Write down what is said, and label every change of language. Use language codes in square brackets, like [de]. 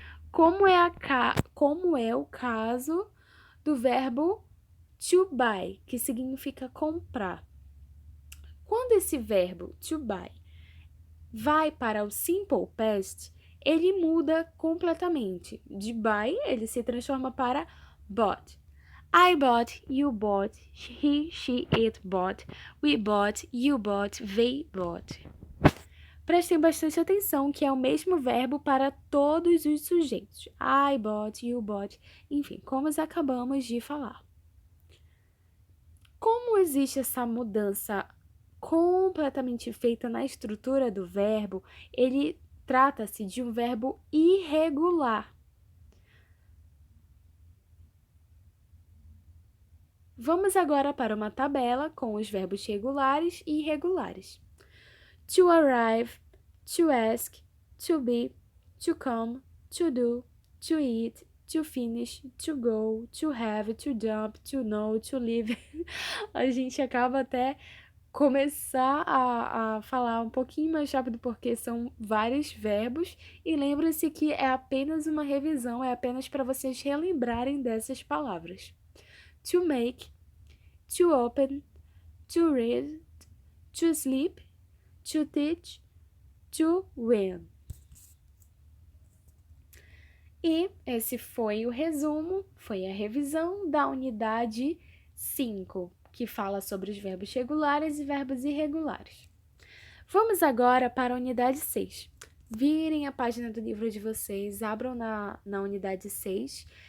[pt] Como é o caso do verbo to buy, que significa comprar. Quando esse verbo to buy vai para o simple past, ele muda completamente. De buy, ele se transforma para bought. [en] I bought, you bought, he, she, it bought, we bought, you bought, they bought. [pt] Prestem bastante atenção que é o mesmo verbo para todos os sujeitos. [en] I bought, you bought, [pt] enfim, como acabamos de falar. Como existe essa mudança completamente feita na estrutura do verbo, ele trata-se de um verbo irregular. Vamos agora para uma tabela com os verbos regulares e irregulares. [en] To arrive, to ask, to be, to come, to do, to eat, to finish, to go, to have, to dump, to know, to live. [pt] A gente acaba até começar a falar um pouquinho mais rápido porque são vários verbos e lembre-se que é apenas uma revisão, é apenas para vocês relembrarem dessas palavras. [en] To make, to open, to read, to sleep, to teach, to win. [pt] E esse foi o resumo, foi a revisão da unidade 5, que fala sobre os verbos regulares e verbos irregulares. Vamos agora para a unidade 6. Virem a página do livro de vocês, abram na unidade 6.